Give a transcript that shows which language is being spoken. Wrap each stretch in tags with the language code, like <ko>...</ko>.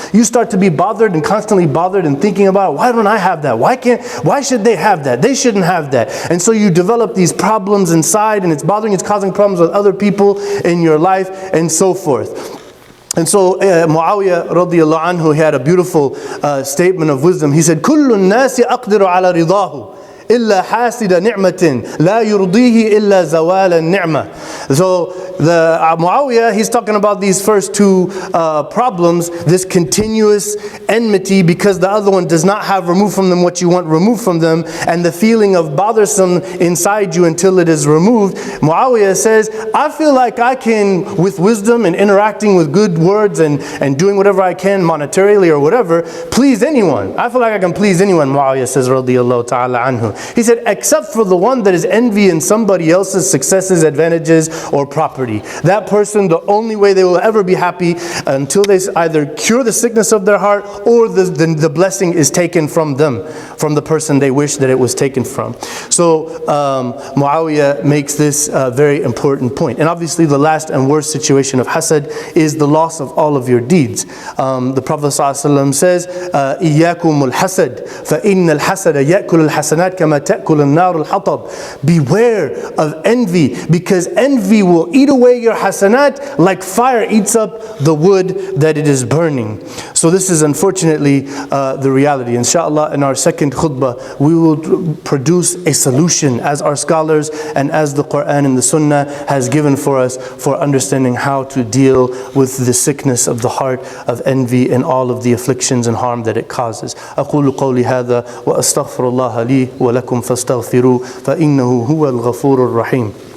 <en>You start to be bothered and constantly bothered and thinking about, why don't I have that? Why should they have that? They shouldn't have that. And so you develop these problems inside, and it's bothering, it's causing problems with other people in your life, and so forth. And so Muawiyah radiallahu anhu, he had a beautiful statement of wisdom. He said,</en> <ar>كُلُّ النَّاسِ أَقْدِرُ عَلَى رِضَاهُ إِلَّا حَاسِدَ نِعْمَةٍ لَا يُرْضِيهِ إِلَّا زَوَالَ النِّعْمَةِ. So</ar> <en>the Muawiyah, he's talking about these first two problems, this continuous enmity because the other one does not have removed from them what you want removed from them, and the feeling of bothersome inside you until it is removed. Muawiyah says, I feel like I can, with wisdom and interacting with good words and doing whatever I can monetarily or whatever, please anyone. I feel like I can please anyone, Muawiyah says, radiyallahu ta'ala anhu. He said, except for the one that is envy in somebody else's successes, advantages, or property. That person, the only way they will ever be happy until they either cure the sickness of their heart or the blessing is taken from them, from the person they wish that it was taken from. So Muawiyah makes this very important point. And obviously the last and worst situation of hasad is the loss of all of your deeds. The Prophet ﷺ says,</en> <ar>إِيَّاكُمُ الْحَسَدِ فَإِنَّ الْحَسَدَ يَأْكُلُ الْحَسَنَاتِ كَمَا تَأْكُلُ النَّارُ الْحَطَبِ.</ar> <en>Beware of envy, because envy will eat away your hasanat like fire eats up the wood that it is burning. So this is unfortunately the reality. Inshallah, in our second khutbah, we will produce a solution as our scholars and as the Quran and the Sunnah has given for us for understanding how to deal with the sickness of the heart of envy and all of the afflictions and harm that it causes.</en> <ar>أقول قولي هذا وأستغفر الله لي ولكم فاستغفروه فإنه هو الغفور الرحيم.</ar>